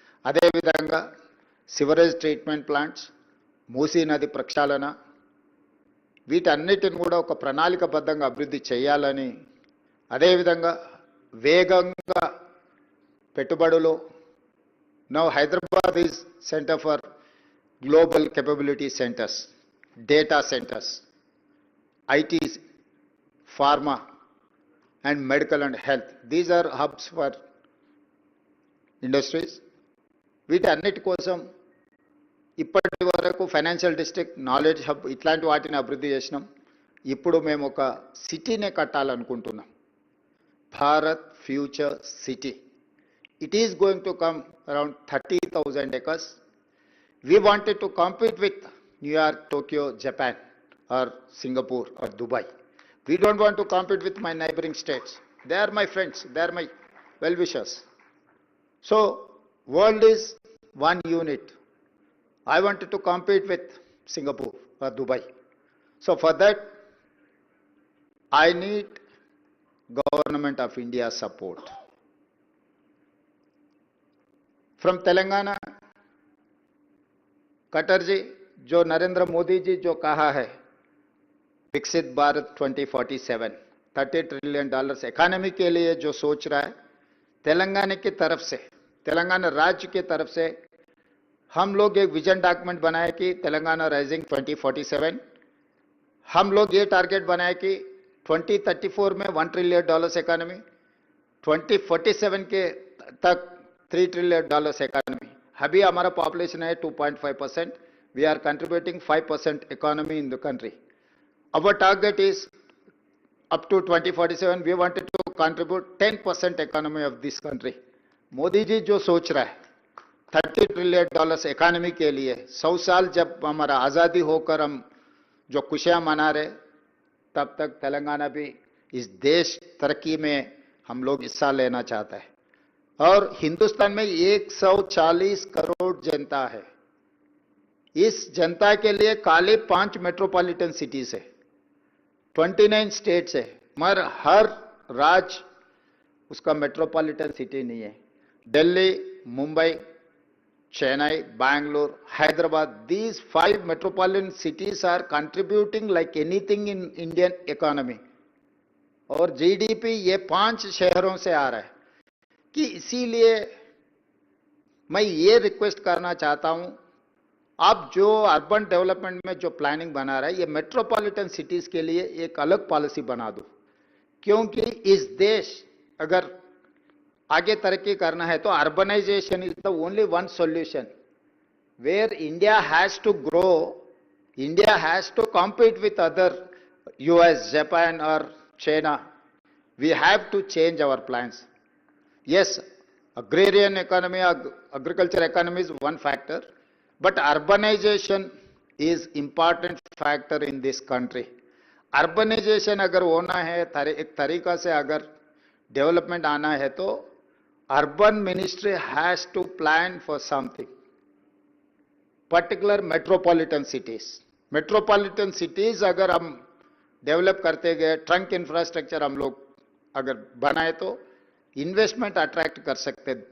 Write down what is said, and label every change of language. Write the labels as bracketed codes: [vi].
[te] అదేవిధంగా sewerage treatment plants, Musi నది ప్రక్షాళన, వీటన్నిటిని కూడా ఒక ప్రణాళికబద్ధంగా అభివృద్ధి చేయాలని, అదేవిధంగా వేగంగా పెట్టుబడులు. [en] Now Hyderabad is centre for global capability centres, data centres, IT, pharma and medical and health. These are hubs for industries. [te] వీటన్నిటి కోసం ఇప్పటి వరకు ఫైనాన్షియల్ డిస్ట్రిక్ట్, నాలెడ్జ్ హబ్ ఇట్లాంటి వాటిని అభివృద్ధి చేసినాం. ఇప్పుడు మేము ఒక సిటీనే కట్టాలనుకుంటున్నాం, Bharat future city. [en] It is going to come around 30,000 acres. We wanted to compete with New York, Tokyo, Japan or Singapore or Dubai. We don't want to compete with my neighboring states. They are my friends, they are my well-wishers. So, world is one unit. I wanted to compete with Singapore or Dubai. So, for that, I need Government of India's support. From Telangana, [hi] Khattar ji, जो नरेंद्र मोदी जी जो कहा है, विकसित Bharat 2047, $30 trillion economy के लिए जो सोच रहा है, तेलंगाना की तरफ से, तेलंगाना राज्य की तरफ से हम लोग एक विजन डॉक्यूमेंट बनाए कि तेलंगाना राइजिंग 2047. हम लोग ये टारगेट बनाए कि 2034 में $1 ट्रिलियन इकोनॉमी, 2047 के तक $3 ट्रिलियन इकोनॉमी. अभी हमारा पॉपुलेशन है 2.5%. [en] We are contributing 5% economy in the country. Our target is up to 2047, we wanted to contribute 10% economy of this country. [hi] Modi ji जो सोच रहा है $30 ट्रिलियन इकोनॉमी के लिए, 100 साल जब हमारा आज़ादी होकर हम जो खुशियां मना रहे, तब तक तेलंगाना भी इस देश तरक्की में हम लोग हिस्सा लेना चाहता है. और हिंदुस्तान में 140 करोड़ जनता है. इस जनता के लिए खाली 5 मेट्रोपॉलिटन सिटीज है, 29 स्टेट्स है, मगर हर राज्य उसका मेट्रोपॉलिटन सिटी नहीं है. [en] Delhi, Mumbai, Chennai, Bangalore, Hyderabad, these 5 metropolitan cities are contributing like anything in Indian economy. [hi] और जीडीपी ये 5 शहरों से आ रहा है. कि इसीलिए मैं ये रिक्वेस्ट करना चाहता हूं, आप जो अर्बन डेवलपमेंट में जो प्लानिंग बना रहा है, ये मेट्रोपॉलिटन सिटीज के लिए एक अलग पॉलिसी बना दो. क्योंकि इस देश अगर आगे तरक्की करना है तो [en] Urbanization is the only one solution. Where India has to grow, India has to compete with other US, Japan और China. We have to change our plans. Yes, agrarian economy, agriculture economy is one factor, but urbanization is important factor in this country. [hi] Urbanization अगर होना है, एक तरीका से अगर development आना है, तो [en] Urban ministry has to plan for something. [hi] Particular metropolitan cities, metropolitan cities अगर हम डेवलप करते गए, ट्रंक इंफ्रास्ट्रक्चर हम लोग अगर बनाए तो इन्वेस्टमेंट अट्रैक्ट कर सकते हैं.